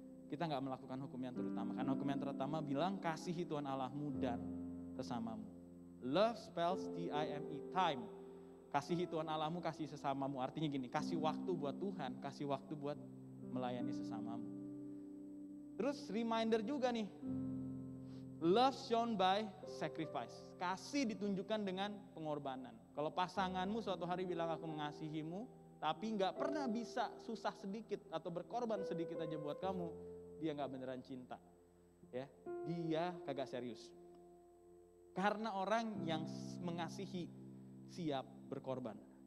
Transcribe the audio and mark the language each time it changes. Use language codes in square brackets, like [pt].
[id] Kita gak melakukan hukum yang terutama. Karena hukum yang terutama bilang kasihi Tuhan Allahmu dan sesamamu. [en] Love spells T-I-M-E, time. [id] Kasihi Tuhan Allahmu, kasih sesamamu. Artinya gini, kasih waktu buat Tuhan, kasih waktu buat melayani sesamamu. Terus reminder juga nih, [en] Love shown by sacrifice. [id] Kasih ditunjukkan dengan pengorbanan. Kalau pasanganmu suatu hari bilang aku mengasihimu, tapi nggak pernah bisa susah sedikit atau berkorban sedikit aja buat kamu, dia nggak beneran cinta. Ya, dia kagak serius. Karena orang yang mengasihi siap berkorban.